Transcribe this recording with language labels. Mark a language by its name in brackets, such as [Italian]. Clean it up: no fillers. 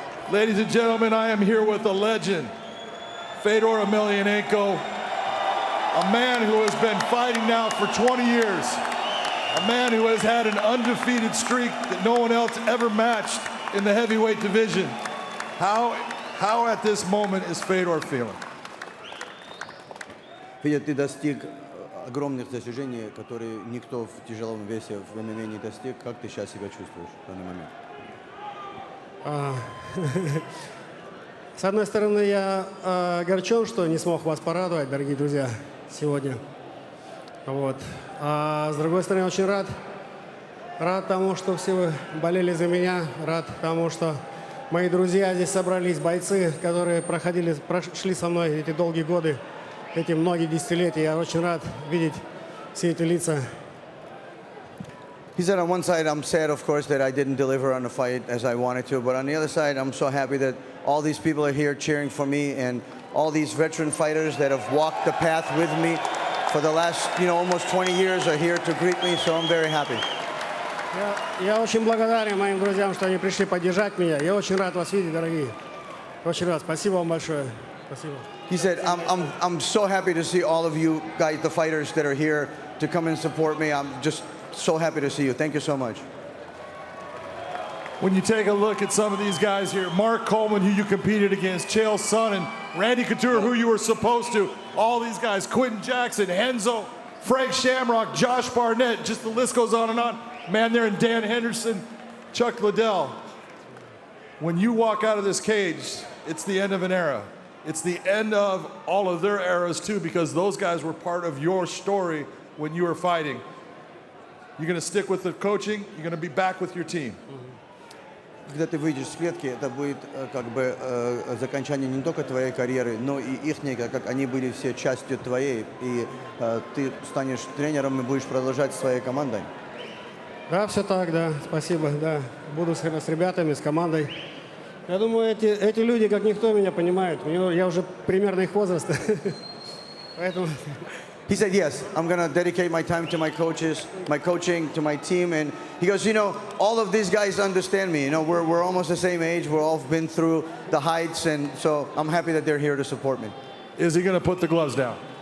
[English] Ladies and gentlemen, I am here with a legend, Fedor Emelianenko. a man who has been fighting now for 20 years, a man who has had an undefeated streak that no one else ever matched in the heavyweight division. How at this moment is Fedor feeling? [Russian] Федя, ты достиг огромных достижений, которые никто в тяжелом весе в ММА не достиг. Как ты сейчас себя чувствуешь в данный момент? С одной стороны, я огорчен, что не смог вас порадовать, дорогие друзья, сегодня. Вот. А с другой стороны, очень рад тому, что все вы болели за меня, рад тому, что мои друзья здесь собрались, бойцы, которые прошли со мной эти долгие годы, эти многие десятилетия. Я очень рад видеть все эти лица. [English] He said on one side, I'm sad, of course, that I didn't deliver on the fight as I wanted to. But on the other side, I'm so happy that all these people are here cheering for me, and all these veteran fighters that have walked the path with me for the last, almost 20 years are here to greet me. So I'm very happy. [Russian] Я очень благодарен моим друзьям, что они пришли поддержать меня. Я очень рад вас видеть, дорогие. Очень рад. Спасибо вам большое. Спасибо. [English] He said, I'm so happy to see all of you guys, the fighters that are here, to come and support me. I'm just so happy to see you. Thank you so much. When you take a look at some of these guys here, Mark Coleman, who you competed against, Chael Sonnen, Randy Couture, who you were supposed to, all these guys, Quentin Jackson, Henzo, Frank Shamrock, Josh Barnett, just the list goes on and on. Man there, and Dan Henderson, Chuck Liddell. When you walk out of this cage, it's the end of an era. It's the end of all of their eras too, because those guys were part of your story when you were fighting. You're going to stick with the coaching, you're going to be back with your team. [Russian] Когда ты выйдешь с клетки, это будет как бы закончание не только твоей карьеры, но и ихней, как они были все частью твоей, и ты станешь тренером и будешь продолжать своей командой. Да, все так, да, спасибо, да. Буду с ребятами, с командой. Я думаю, эти люди, как никто, меня понимают. Я уже примерно их возраста. Поэтому... [English] He said, yes, I'm going to dedicate my time to my coaches, my coaching, to my team. And he goes, all of these guys understand me. We're almost the same age. We've all been through the heights. And so I'm happy that they're here to support me. Is he going to put the gloves down?